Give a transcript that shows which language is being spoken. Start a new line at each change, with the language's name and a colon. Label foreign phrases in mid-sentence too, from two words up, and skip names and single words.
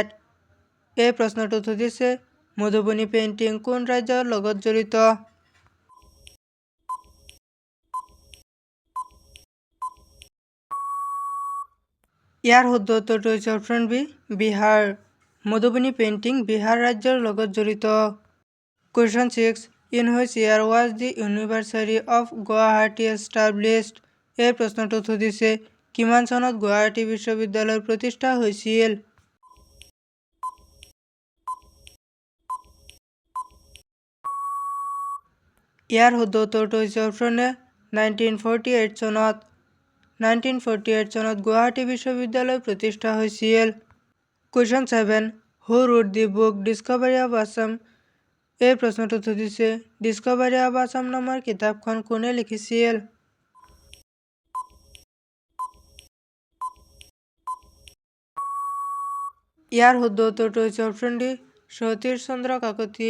Assamese: এই প্ৰশ্নটোত সুধিছে মধুবনী পেইণ্টিং কোন ৰাজ্যৰ লগত জড়িত? ইয়াৰ শুদ্ধ উত্তৰটো হৈছে অপশ্যন বি বিহাৰ। মধুবনী পেইণ্টিং বিহাৰ ৰাজ্যৰ লগত জড়িত।
English: কুৱেশ্যন 6 In which year was the University of Guwahati established?
Assamese: এই প্ৰশ্নটোত সুধিছে কিমান চনত গুৱাহাটী বিশ্ববিদ্যালয় প্ৰতিষ্ঠা হৈছিল? ইয়াৰ শুদ্ধ উত্তৰটো হৈছে অপশ্যন এ 1948 চনত। 1948 চনত গুৱাহাটী বিশ্ববিদ্যালয় প্ৰতিষ্ঠা হৈছিল।
English: কুৱেশ্যন 7 Who wrote the book Discovery of Assam?
Assamese: এই প্ৰশ্নটোত সুধিছে ডিস্কভাৰী অৱ আছাম নামৰ কিতাপখন কোনে লিখিছিল? ইয়াৰ শুদ্ধ উত্তৰটো হৈছে অপশ্যন ডি সতীশ চন্দ্ৰ কাকতি।